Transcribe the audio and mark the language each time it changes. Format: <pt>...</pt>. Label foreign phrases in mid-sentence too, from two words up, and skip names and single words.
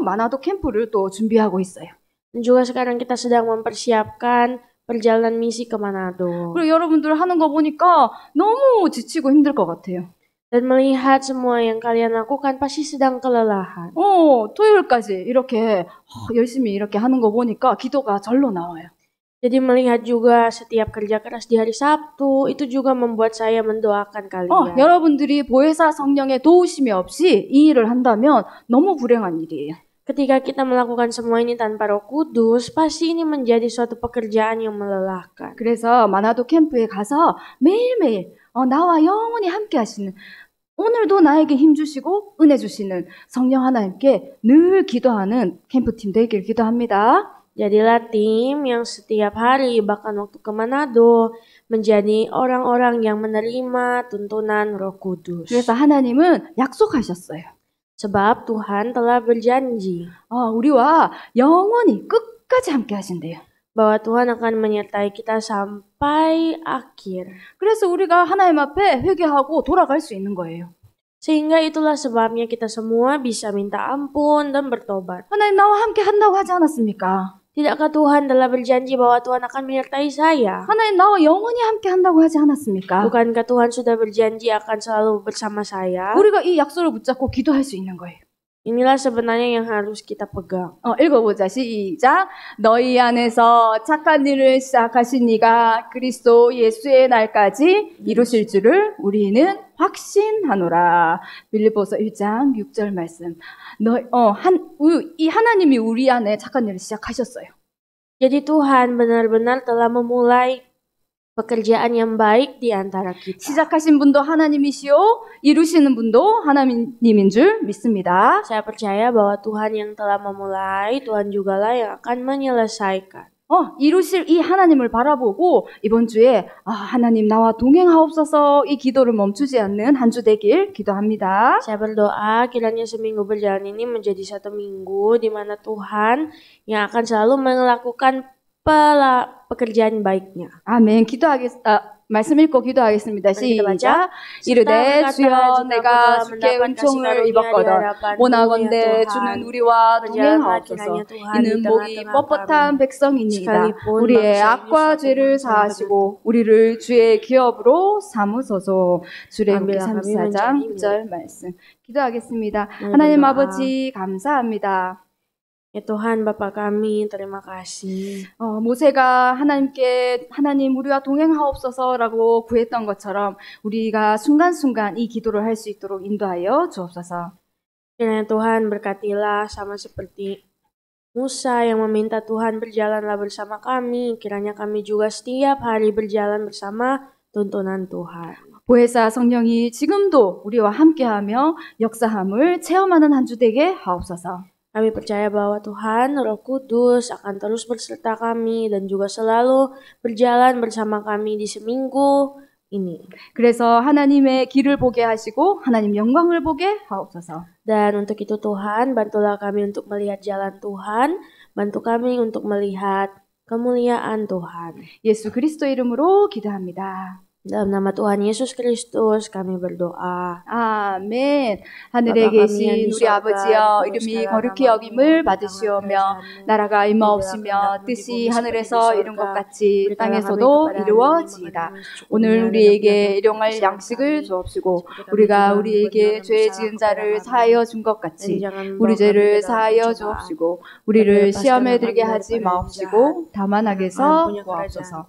<ko>마나도 캠프를 또 준비하고 있어요.</ko> <id>Dan juga sekarang kita sedang mempersiapkan perjalanan misi ke Manado.</id> <ko>그리고 여러분들 하는 거 보니까 너무 지치고 힘들 것 같아요.</ko> <id>Dan melihat semua yang kalian lakukan pasti sedang kelelahan.</id> <ko>토요일까지 이렇게 열심히 이렇게 하는 거 보니까 기도가 절로 나와요.</ko> <id>Jadi melihat juga setiap kerja keras di hari Sabtu itu juga membuat saya mendoakan kalian.</id> <ko>여러분들이 보혜사 성령의 도우심이 없이 이 일을 한다면 너무 불행한 일이에요.</ko> <id>Ketika kita melakukan semua ini tanpa Roh Kudus, pasti ini menjadi suatu pekerjaan yang melelahkan.</id> <ko>그래서 마나도 캠프에 가서 매일매일 나와 영원히 함께 하시는 오늘도 나에게 힘 주시고 은혜 주시는 성령 하나님께 늘 기도하는 캠프팀 되길 기도합니다.</ko> <id>Jadilah tim yang setiap hari bahkan waktu ke Manado menjadi orang-orang yang menerima tuntunan Roh Kudus.</id> <ko>그래서 하나님은 약속하셨어요.</ko> <id>Sebab Tuhan telah berjanji</id> <ko>우리와 영원히 끝까지 함께 하신대요.</ko> <id>bahwa Tuhan akan menyertai kita sampai akhir.</id> <ko>그래서 우리가 하나님 앞에 회개하고 돌아갈 수 있는 거예요.</ko> <id>Sehingga itulah sebabnya kita semua bisa minta ampun dan bertobat.</id> <ko>하나님 나와 함께 한다고 하지 않았습니까?</ko> <id>Tidakkah Tuhan telah berjanji bahwa Tuhan akan menyertai saya?</id> <ko>하나님 나와 영원히 함께 한다고 하지 않았습니까?</ko> <id>Bukankah Tuhan sudah berjanji akan selalu bersama saya?</id> <ko>우리가 이 약속을 붙잡고 기도할 수 있는 거예요.</ko> <id>Inilah sebenarnya yang harus kita pegang.</id> <ko>읽어보자. 시작. 너희 안에서 착한 일을 시작하신 이가 그리스도 예수의 날까지 이루실 줄을 우리는 확신하노라. 빌립보서 1장 6절 말씀. 이 하나님이 우리 안에 착한 일을 시작하셨어요. Jadi Tuhan benar-benar telah memulai pekerjaan yang baik di antara kita. 시작하신 분도 하나님이시요 이루시는 분도 하나님인 줄 믿습니다. Saya percaya bahwa Tuhan yang telah memulai, Tuhan jugalah yang akan menyelesaikan. 이루실 이 하나님을 바라보고 이번 주에 하나님 나와 동행하옵소서 이 기도를 멈추지 않는 한 주 되길 기도합니다. Saya berdoa kiranya seminggu berjalan ini menjadi satu minggu di mana Tuhan yang akan selalu melakukan pekerjaan baiknya. 아멘. 말씀 읽고 기도하겠습니다. 시작. 이르되 주여 내가 주께 은총을 입었거든 원하건대 주는 우리와 동행하옵소서. 이는 목이 뻣뻣한 백성이니이다. 우리의 악과 죄를 사하시고 우리를 주의 기업으로 삼으소서. 출애굽기 34장 9절 말씀. 기도하겠습니다. 하나님 아버지 감사합니다.</ko> <id>Ya Tuhan Bapa kami, terima kasih.</id> <ko>모세가 하나님 우리와 동행하옵소서라고 구했던 것처럼 우리가 순간순간 이 기도를 할 수 있도록 인도하여 주옵소서.</ko> <id>Kiranya Tuhan berkatilah sama seperti Musa yang meminta Tuhan berjalanlah bersama kami. Kiranya kami juga setiap hari berjalan bersama tuntunan Tuhan.</id> <ko>보혜사 성령이 지금도 우리와 함께하며 역사함을 체험하는 한 주 되게 하옵소서.</ko> <id>Kami percaya bahwa Tuhan, Roh Kudus akan terus berserta kami dan juga selalu berjalan bersama kami di seminggu ini.</id> <ko>그래서 하나님의 길을 보게 하시고 하나님 영광을 보게 하옵소서.</ko> <id>Dan untuk itu Tuhan, bantulah kami untuk melihat jalan Tuhan, bantu kami untuk melihat kemuliaan Tuhan.</id> <ko>예수 그리스도 이름으로 기도합니다.</ko> <id>Dalam nama Tuhan Yesus Kristus kami berdoa.</id> <ko>아멘. 하늘에 계신 우리 아버지여, 이름이 거룩히 여김을 받으시오며 나라가 임하옵시며 뜻이 하늘에서 이룬 것 같이 땅에서도 이루어지이다. 오늘 우리에게 일용할 양식을 주옵시고 우리가 우리에게 죄 지은 자를 사하여 준 것 같이 우리 죄를 사하여 주옵시고 우리를 시험에 들게 하지 마옵시고 다만 악에서 구하옵소서.</ko>